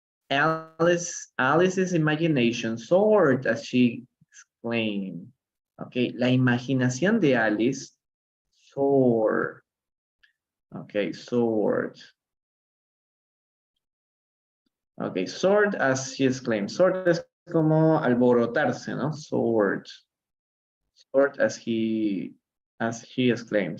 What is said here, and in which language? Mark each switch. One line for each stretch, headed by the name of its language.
English: Alice's imagination soared as she exclaimed.
Spanish: Okay, la imaginación de Alice soared.
English: Okay, soared. Okay, soared as she exclaimed.
Spanish: Soared es como alborotarse, ¿no?
English: Soared. Soared as she exclaimed.